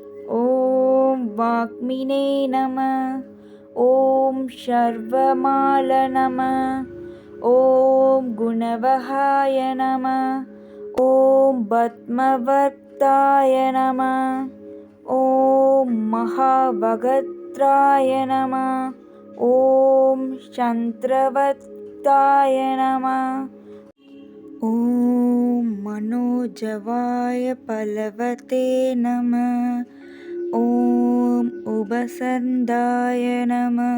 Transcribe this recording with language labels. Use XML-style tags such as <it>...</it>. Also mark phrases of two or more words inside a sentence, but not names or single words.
<sa>ॐ वाग्मिने नमः। ॐ शर्वमाल नमः। ॐ गुणवहाय नमः। ॐ पद्मवर्ताय नमः। ॐ महाभद्राय नमः. ॐ चन्द्रवत्ताय नमः. ॐ मनोजवाय बलवते नमः. ॐ उपशान्ताय नमः.</sa>